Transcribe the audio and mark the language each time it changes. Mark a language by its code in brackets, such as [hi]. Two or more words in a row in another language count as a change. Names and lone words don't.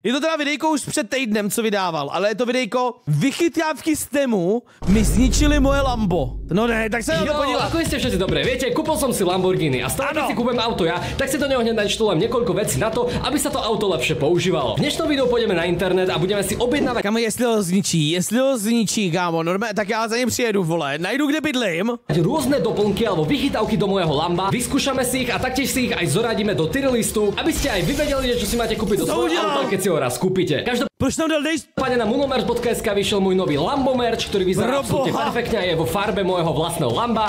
[cs] Je to teda videjko už před týdnem, co vydával, ale je to videjko vychytávky z tému mi zničili moje Lambo. No ne, tak se na to podívám. [sk] Ako ste všetci dobre, viete, kúpil som si Lamborghini a stále keď si kúpim auto ja, tak si do neho hneď nainštalujem niekoľko vecí na to, aby sa to auto lepšie používalo. V dnešnom videu pôjdeme na internet a budeme si objednávať. [cs] Kámo, jestli ho zničí, kámo, normálně, tak já za ním přijedu, vole, najdu kde bydlím. [sk] Rôzne doplnky alebo vychytávky do môjho Lamba, vyskúšame si ich a taktiež si ich aj zoradíme do tier listu, aby ste aj vy vedeli, čo si máte kúpiť do svojho auta, keď si ho raz kúpite. [cs] Proč tam dal dejš? [sk] Pane, na munomerch.sk vyšiel môj nový Lambo merch, ktorý vyzerá absolútne perfektne a je vo farbe môjho vlastného Lamba.